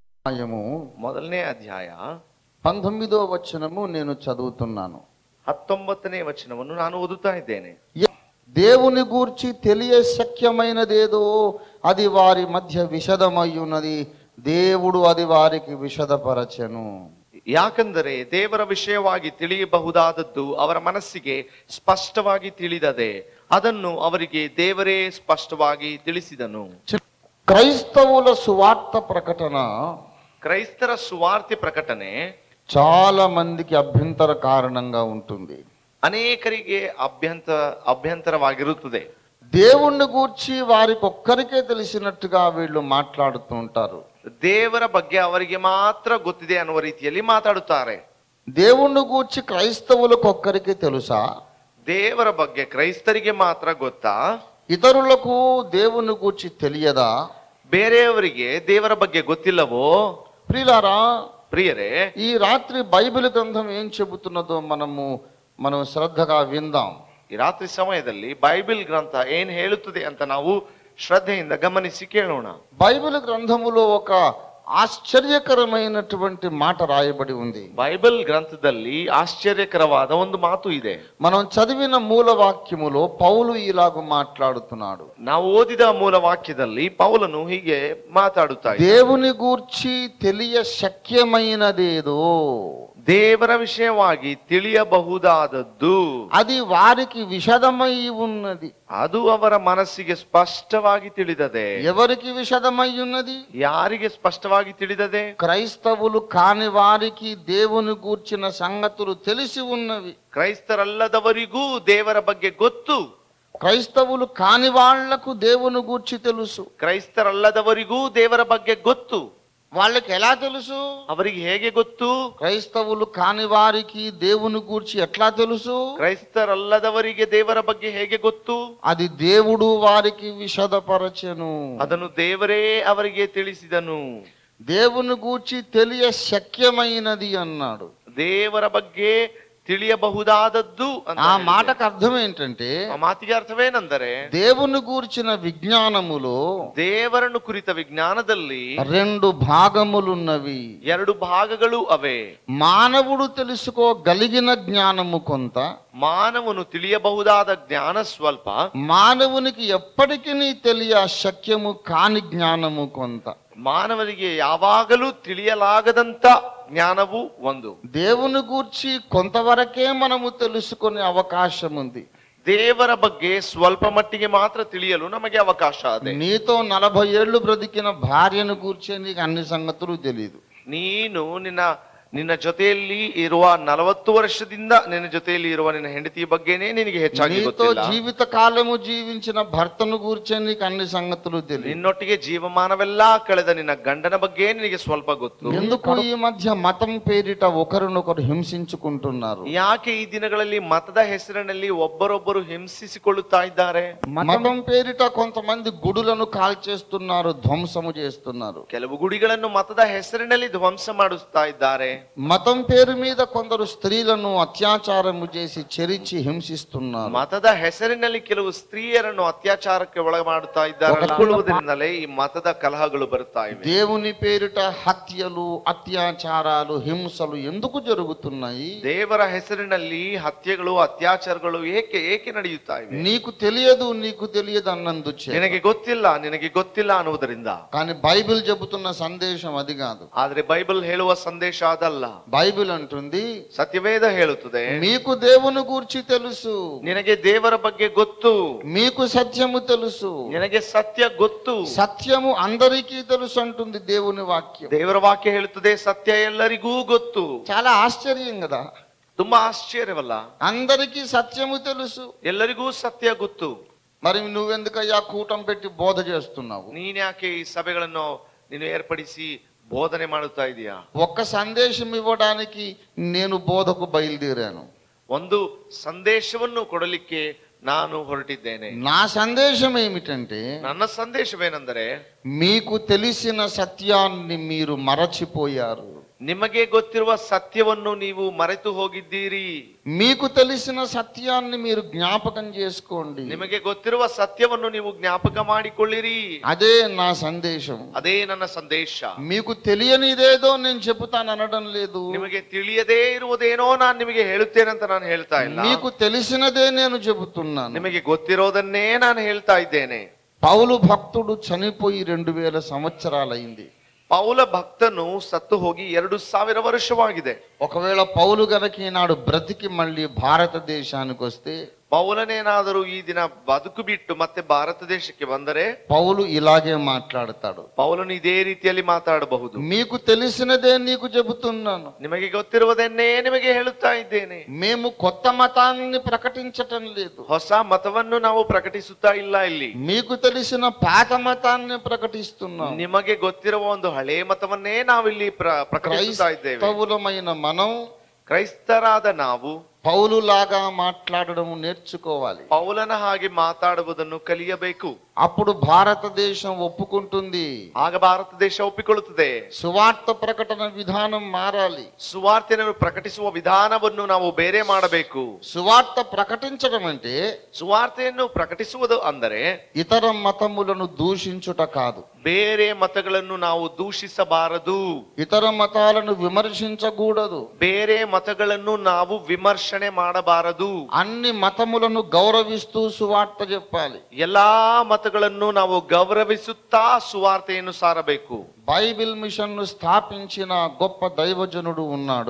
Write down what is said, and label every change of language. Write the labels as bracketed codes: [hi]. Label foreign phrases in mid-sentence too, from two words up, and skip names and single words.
[te] అధ్యాయము [kn] ಮೊದಲನೇ ಅಧ್ಯಾಯ [te] 19వ వచనము నేను చదువుతున్నాను. [kn] 19ನೇ ವಚನವನ್ನು ನಾನು ಓದುತ್ತಾ ಇದ್ದೇನೆ. [te] దేవుని గూర్చి తెలియ శక్యమైనదేదో అది వారి మధ్య విషదమయ్యున్నది, దేవుడు అది వారికి విషదపరచెను. [kn] ಯಾಕಂದರೆ ದೇವರ ವಿಷಯವಾಗಿ ತಿಳಿಯಬಹುದಾದದ್ದು ಅವರ ಮನಸ್ಸಿಗೆ ಸ್ಪಷ್ಟವಾಗಿ ತಿಳಿದದೆ, ಅದನ್ನು ಅವರಿಗೆ ದೇವರೇ ಸ್ಪಷ್ಟವಾಗಿ ತಿಳಿಸಿದನು. [te] క్రైస్తవుల సువార్త ప్రకటన, [kn] ಕ್ರೈಸ್ತರ ಸುವಾರ್ತೆ ಪ್ರಕಟಣೆ [te] చాలా మందికి అభ్యంతర కారణంగా ఉంటుంది. [kn] ಅನೇಕರಿಗೆ ಅಭ್ಯಂತರವಾಗಿರುತ್ತದೆ. [te] దేవుణ్ణి గూర్చి వారికి ఒక్కరికే తెలిసినట్టుగా వీళ్ళు మాట్లాడుతూ ఉంటారు. [kn] ದೇವರ ಬಗ್ಗೆ ಅವರಿಗೆ ಮಾತ್ರ ಗೊತ್ತಿದೆ ಅನ್ನುವ ರೀತಿಯಲ್ಲಿ ಮಾತಾಡುತ್ತಾರೆ. [te] దేవుణ్ణి గూర్చి క్రైస్తవులకు ఒక్కరికి తెలుసా? [kn] ದೇವರ ಬಗ್ಗೆ ಕ್ರೈಸ್ತರಿಗೆ ಮಾತ್ರ ಗೊತ್ತಾ? [te] ఇతరులకు దేవుని గూర్చి తెలియదా? [kn] ಬೇರೆಯವರಿಗೆ ದೇವರ ಬಗ್ಗೆ ಗೊತ್ತಿಲ್ಲವೋ? [te] ప్రియరే, ఈ రాత్రి బైబిల్ గ్రంథం ఏం చెబుతున్నదో మనం శ్రద్ధగా విందాం. [kn] ಈ ರಾತ್ರಿ ಸಮಯದಲ್ಲಿ ಬೈಬಲ್ ಗ್ರಂಥ ಏನ್ ಹೇಳುತ್ತದೆ ಅಂತ ನಾವು ಶ್ರದ್ಧೆಯಿಂದ ಗಮನಿಸಿ ಕೇಳೋಣ. [te] బైబిల్ గ్రంథములో ఒక ఆశ్చర్యకరమైనటువంటి మాట రాయబడి ఉంది. [kn] బైబిల్ గ్రంథದಲ್ಲಿ ఆశ్చర్యకరವಾದ ಒಂದು ಮಾತು ಇದೆ. [te] మనం చదివిన మూల వాక్యములో పౌలు ఇలాగ మాట్లాడుతున్నాడు. [kn] ನಾವು ಓದಿದ ಮೂಲ ವಾಕ್ಯದಲ್ಲಿ ಪೌಲನು ಹೀಗೆ ಮಾತಾಡುತ್ತಾ ಇದ್ದಾನೆ. [te] దేవుని గూర్చి తెలియ శక్యమైనదేదో, [kn] ದೇವರ ವಿಷಯವಾಗಿ ತಿಳಿಯಬಹುದಾದದ್ದು [te] అది వారికి విషదమై ఉన్నది, [kn] ಅದು ಅವರ ಮನಸ್ಸಿಗೆ ಸ್ಪಷ್ಟವಾಗಿ ತಿಳಿದದೆ. [te] ఎవరికి విషదమై ఉన్నది? [kn] ಯಾರಿಗೆ ಸ್ಪಷ್ಟವಾಗಿ ತಿಳಿದದೆ? [te] క్రైస్తవులు కాని వారికి దేవుని గూర్చిన సంగతులు తెలిసి ఉన్నవి. [kn] ಕ್ರೈಸ್ತರಲ್ಲದವರಿಗೂ ದೇವರ ಬಗ್ಗೆ ಗೊತ್ತು. [te] క్రైస్తవులు కాని వాళ్లకు దేవుని గూర్చి తెలుసు. [kn] ಕ್ರೈಸ್ತರಲ್ಲದವರಿಗೂ ದೇವರ ಬಗ್ಗೆ ಗೊತ್ತು. [te] వాళ్ళకి ఎలా తెలుసు? [kn] ಅವರಿಗೆ ಹೇಗೆ ಗೊತ್ತು? [te] క్రైస్తవులు కాని వారికి దేవుని గూర్చి ఎట్లా తెలుసు? [kn] ಕ್ರೈಸ್ತರಲ್ಲದವರಿಗೆ ದೇವರ ಬಗ್ಗೆ ಹೇಗೆ ಗೊತ್ತು? [te] అది దేవుడు వారికి విషదపరచెను, [kn] ಅದನ್ನು ದೇವರೇ ಅವರಿಗೆ ತಿಳಿಸಿದನು. [te] దేవుని గూర్చి తెలియ శక్యమైనది అన్నాడు. [kn] ದೇವರ ಬಗ್ಗೆ ತಿಳಿಯಬಹುದಾದದ್ದು. [te] ఆ మాటకు అర్థం ఏంటంటే, [kn] ಆ ಮಾತಿಗೆ ಅರ್ಥವೇನೆಂದರೆ, [te] దేవుని గూర్చిన విజ్ఞానములో [kn] ದೇವರನ್ನು ಕುರಿತ ವಿಜ್ಞಾನದಲ್ಲಿ [te] 2 భాగములున్నవి. [kn] 2 ಭಾಗಗಳು ಅವೆ. [te] మానవుడు తెలుసుకోగలిగిన జ్ఞానము కొంత, [kn] ಮಾನವನು ತಿಳಿಯಬಹುದಾದ ಜ್ಞಾನ ಸ್ವಲ್ಪ, [te] మానవునికి ఎప్పటికీ తెలియ శక్యము కాని జ్ఞానము కొంత. [kn] ಮಾನವನಿಗೆ ಯಾವಾಗಲೂ ತಿಳಿಯಲಾಗದಂತ ಜ್ಞಾನವು ಒಂದು. [te] దేవుని గూర్చి కొంతవరకే మనము తెలుసుకునే అవకాశం ఉంది. [kn] ದೇವರ ಬಗ್ಗೆ ಸ್ವಲ್ಪ ಮಟ್ಟಿಗೆ ಮಾತ್ರ ತಿಳಿಯಲು ನಮಗೆ ಅವಕಾಶ ಇದೆ. [te] నీతో 40 ఏళ్ళు బ్రతికిన భార్యను గూర్చి నీకు అన్ని సంగతులు తెలియదు. [kn] ನೀನು ನಿನ್ನ ಜೊತೆಯಲ್ಲಿ ಇರುವ 40 ವರ್ಷದಿಂದ ನಿನ್ನ ಜೊತೆಯಲ್ಲಿ ಇರುವ ನಿನ್ನ ಹೆಂಡತಿಯ ಬಗ್ಗೆನೇ ನಿನಗೆ ಹೆಚ್ಚಾಗಿ ಗೊತ್ತಿಲ್ಲ. [te] జీవిత కాలము జీవించిన భర్తను గూర్చి నీకు అన్ని సంగతులు తెలియదు. [kn] ನಿನ್ನೊಟ್ಟಿಗೆ ಜೀವಮಾನವೆಲ್ಲ ಕಳೆದ ನಿನ್ನ ಗಂಡನ ಬಗ್ಗೆ ನಿನಗೆ ಸ್ವಲ್ಪ ಗೊತ್ತು. [te] ఎందుకు ఈ మధ్య మతం పేరిట ఒకరినొకరు హింసించుకుంటున్నారు? [kn] ಯಾಕೆ ಈ ದಿನಗಳಲ್ಲಿ ಮತದ ಹೆಸರಿನಲ್ಲಿ ಒಬ್ಬರೊಬ್ಬರು ಹಿಂಸಿಸಿಕೊಳ್ಳುತ್ತಾ ಇದ್ದಾರೆ? [te] మతం పేరిట కొంతమంది గుడులను కాల్చేస్తున్నారు, ధ్వంసము చేస్తున్నారు. [kn] ಕೆಲವು ಗುಡಿಗಳನ್ನು ಮತದ ಹೆಸರಿನಲ್ಲಿ ಧ್ವಂಸ ಮಾಡಿಸ್ತಾ ಇದ್ದಾರೆ. [te] మతం పేరు మీద కొందరు స్త్రీలను అత్యాచారము చేసి చెరిచి హింసిస్తున్నారు. [kn] ಮತದ ಹೆಸರಿನಲ್ಲಿ ಕೆಲವು ಸ್ತ್ರೀಯರನ್ನು ಅತ್ಯಾಚಾರಕ್ಕೆ ಒಳಗೆ ಮಾಡುತ್ತಾ ಇದ್ದಾರೆ. ಈ ಮತದ ಕಲಹಗಳು ಬರುತ್ತಾ ಇವೆ. [te] దేవుని పేరిట హత్యలు, అత్యాచారాలు, హింసలు ఎందుకు జరుగుతున్నాయి? [kn] ದೇವರ ಹೆಸರಿನಲ್ಲಿ ಹತ್ಯೆಗಳು, ಅತ್ಯಾಚಾರಗಳು ಏಕೆ ನಡೆಯುತ್ತಾ ಇವೆ? [te] నీకు తెలియదు అన్నందుచే, [kn] ನಿನಗೆ ಗೊತ್ತಿಲ್ಲ ಅನ್ನುವುದರಿಂದ. [te] కానీ బైబిల్ చెబుతున్న సందేశం అది కాదు. [kn] ಆದ್ರೆ ಬೈಬಲ್ ಹೇಳುವ ಸಂದೇಶ ಅದಲ್ಲ. [te] బైబిల్ అంటుంది, [kn] ಸತ್ಯವೇದ ಹೇಳುತ್ತದೆ, [te] మీకు దేవుని గూర్చి తెలుసు, [kn] ನಿನಗೆ ದೇವರ ಬಗ್ಗೆ ಗೊತ್ತು, [te] మీకు సత్యము తెలుసు, [kn] ನಿನಗೆ ಸತ್ಯ ಗೊತ್ತು. [te] సత్యము అందరికీ తెలుసు అంటుంది దేవుని వాక్యం. [kn] ದೇವರ ವಾಕ್ಯ ಹೇಳುತ್ತದೆ, ಸತ್ಯ ಎಲ್ಲರಿಗೂ ಗೊತ್ತು. [te] చాలా ఆశ్చర్యం కదా? [kn] ತುಂಬಾ ಆಶ್ಚರ್ಯವಲ್ಲ? [te] అందరికీ సత్యము తెలుసు, [kn] ಎಲ್ಲರಿಗೂ ಸತ್ಯ ಗೊತ್ತು. [te] మరి నువ్వెందుకయ్యా కూటం పెట్టి బోధ చేస్తున్నావు? [kn] ನೀನ್ಯಾಕೆ ಈ ಸಭೆಗಳನ್ನು ನೀನು ಏರ್ಪಡಿಸಿ ಬೋಧನೆ ಮಾಡುತ್ತಾ ಇದೀಯಾ? [te] ఒక్క సందేశం ఇవ్వడానికి నేను బోధకు బయలుదేరాను. [kn] ಒಂದು ಸಂದೇಶವನ್ನು ಕೊಡಲಿಕ್ಕೆ ನಾನು ಹೊರಟಿದ್ದೇನೆ. [te] నా సందేశం ఏమిటంటే, [kn] ನನ್ನ ಸಂದೇಶವೇನೆಂದರೆ, [te] మీకు తెలిసిన సత్యాన్ని మీరు మరచిపోయారు. [kn] ನಿಮಗೆ ಗೊತ್ತಿರುವ ಸತ್ಯವನ್ನು ನೀವು ಮರೆತು ಹೋಗಿದ್ದೀರಿ. [te] మీకు తెలిసిన సత్యాన్ని మీరు జ్ఞాపకం చేసుకోండి. [kn] ನಿಮಗೆ ಗೊತ್ತಿರುವ ಸತ್ಯವನ್ನು ನೀವು ಜ್ಞಾಪಕ ಮಾಡಿಕೊಳ್ಳಿರಿ. [te] అదే నా సందేశం. [kn] ಅದೇ ನನ್ನ ಸಂದೇಶ. [te] మీకు తెలియనిదేదో నేను చెబుతాను అనడం లేదు. [kn] ನಿಮಗೆ ತಿಳಿಯದೇ ಇರುವುದೇನೋ ನಾನು ನಿಮಗೆ ಹೇಳುತ್ತೇನಂತ ನಾನು ಹೇಳ್ತಾ ಇಲ್ಲ. [te] మీకు తెలిసినదే నేను చెబుతున్నాను. [kn] ನಿಮಗೆ ಗೊತ್ತಿರೋದನ್ನೇ ನಾನು ಹೇಳ್ತಾ ಇದ್ದೇನೆ. [te] పౌలు భక్తుడు చనిపోయి 2000 సంవత్సరాలైంది. [kn] ಪೌಲ ಭಕ್ತನು ಸತ್ತು ಹೋಗಿ 2000 ವರ್ಷವಾಗಿದೆ. [te] ఒకవేళ పౌలు గనక ఈనాడు బ్రతికి మళ్ళీ భారతదేశానికి వస్తే, [kn] ಪೌಲನೇನಾದರೂ ಈ ದಿನ ಬದುಕು ಬಿಟ್ಟು ಮತ್ತೆ ಭಾರತ ದೇಶಕ್ಕೆ ಬಂದರೆ [te] పౌలు ఇలాగే మాట్లాడతాడు. [kn] ಪೌಲನು ಇದೇ ರೀತಿಯಲ್ಲಿ ಮಾತಾಡಬಹುದು. [te] మీకు తెలిసినదే నీకు చెబుతున్నాను. [kn] ನಿಮಗೆ ಗೊತ್ತಿರುವುದನ್ನೇ ನಿಮಗೆ ಹೇಳುತ್ತಾ ಇದ್ದೇನೆ. [te] మేము కొత్త మతాన్ని ప్రకటించటం లేదు. [kn] ಹೊಸ ಮತವನ್ನು ನಾವು ಪ್ರಕಟಿಸುತ್ತಾ ಇಲ್ಲ ಇಲ್ಲಿ. [te] మీకు తెలిసిన పాత మతాన్ని ప్రకటిస్తున్నాం. [kn] ನಿಮಗೆ ಗೊತ್ತಿರುವ ಒಂದು ಹಳೆ ಮತವನ್ನೇ ನಾವಿಲ್ಲಿ ಪ್ರಕಟಿಸುತ್ತಾ ಇದ್ದೇವೆ. [te] క్రైస్తవులమైన మనం, [kn] ಕ್ರೈಸ್ತರಾದ ನಾವು [te] పౌలులాగా మాట్లాడడం నేర్చుకోవాలి. [kn] ಪೌಲನ ಹಾಗೆ ಮಾತಾಡುವುದನ್ನು ಕಲಿಯಬೇಕು. [te] అప్పుడు భారతదేశం ఒప్పుకుంటుంది. [kn] ಆಗ ಭಾರತ ದೇಶ ಒಪ್ಪಿಕೊಳ್ಳುತ್ತದೆ. [te] సువార్త ప్రకటన విధానం మారాలి. [kn] ಸುವಾರ್ತೆಯನ್ನು ಪ್ರಕಟಿಸುವ ವಿಧಾನವನ್ನು ನಾವು ಬೇರೆ ಮಾಡಬೇಕು. [te] సువార్త ప్రకటించడం అంటే [kn] ಸುವಾರ್ತೆಯನ್ನು ಪ್ರಕಟಿಸುವುದು ಅಂದರೆ [te] ఇతర మతములను దూషించుట కాదు. [kn] ಬೇರೆ ಮತಗಳನ್ನು ನಾವು ದೂಷಿಸಬಾರದು. [te] ఇతర మతాలను విమర్శించకూడదు. [kn] ಬೇರೆ ಮತಗಳನ್ನು ನಾವು ವಿಮರ್ಶನೆ ಮಾಡಬಾರದು. [te] అన్ని మతములను గౌరవిస్తూ సువార్త చెప్పాలి. [kn] ಎಲ್ಲಾ ಮತಗಳನ್ನು ನಾವು ಗೌರವಿಸುತ್ತಾ ಸುವಾರ್ತೆಯನ್ನು ಸಾರಬೇಕು. [te] బైబిల్ మిషన్ ను స్థాపించిన గొప్ప దైవజనుడు ఉన్నాడు.